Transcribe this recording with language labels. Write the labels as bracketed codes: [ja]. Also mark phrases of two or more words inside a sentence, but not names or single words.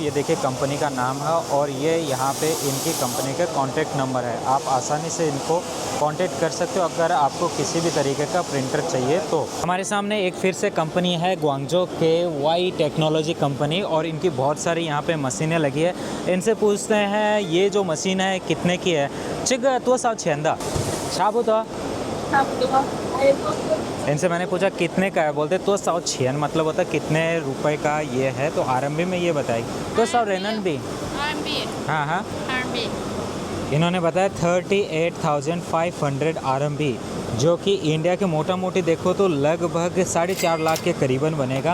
[hi] ये देखिए कंपनी का नाम है और ये यहाँ पे इनकी कंपनी का [en] contact number [hi] है। आप आसानी से इनको कांटेक्ट कर सकते हो अगर आपको किसी भी तरीके का प्रिंटर चाहिए तो। हमारे सामने एक फिर से कंपनी है ग्वांगझो के वाई टेक्नोलॉजी कंपनी और इनकी बहुत सारी यहाँ पे मशीनें लगी है। इनसे पूछते हैं ये जो मशीन है कितने की है। [zh] 这个多少钱的？差不多。 [hi] इनसे मैंने पूछा कितने का है, बोलते 200 钱 मतलब होता है कितने रुपए का ये है। तो RMB में ये बताएगी 200 RMB। हाँ हाँ RMB। इन्होंने बताया 38,500 RMB, जो कि इंडिया के मोटा मोटी देखो तो लगभग 4.5 लाख के करीबन बनेगा।